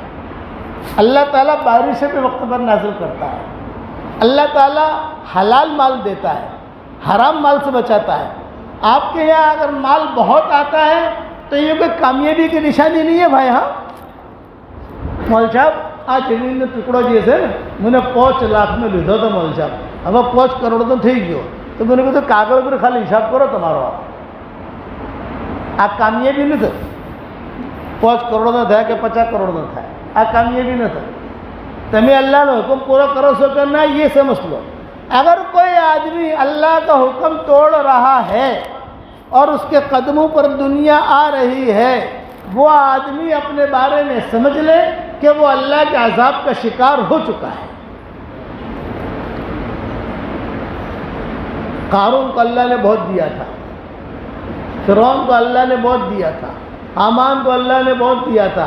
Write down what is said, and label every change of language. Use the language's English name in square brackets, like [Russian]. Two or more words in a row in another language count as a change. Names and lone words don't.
[Urdu] اللہ تعالیٰ بارشیں بھی وقت پر نازل کرتا ہے. اللہ تعالیٰ حلال مال دیتا ہے، حرام مال سے بچاتا ہے. آپ کے یہاں اگر مال بہت آتا ہے تو یہ کوئی کامیابی کی نشانی نہیں ہے بھائی. ہاں مول صاحب [Gujarati] آ જમીનનો ટુકડો જે છે ને મને 5 લાખનો લીધો હતો મોલ સાહેબ, હવે 5 કરોડનો થઈ ગયો. તો મને કીધું કાગળ પર ખાલી હિસાબ કરો તમારો. આ કામયાબી ન થાય. 5 કરોડનો થાય કે 50 કરોડનો થાય, આ કામયાબી ન થાય. તમે અલ્લાહનો હુકમ પૂરો કરો છો કે ના یہ સમજ લો. [Urdu] اگر کوئی آدمی اللہ کا حکم توڑ رہا ہے اور اس کے قدموں پر دنیا آ رہی ہے، وہ آدمی اپنے بارے میں سمجھ لے کہ وہ اللہ کے عذاب کا شکار ہو چکا ہے. قارون کو اللہ نے بہت دیا تھا، فرعون کو اللہ نے بہت دیا تھا، حامان کو اللہ نے بہت دیا تھا.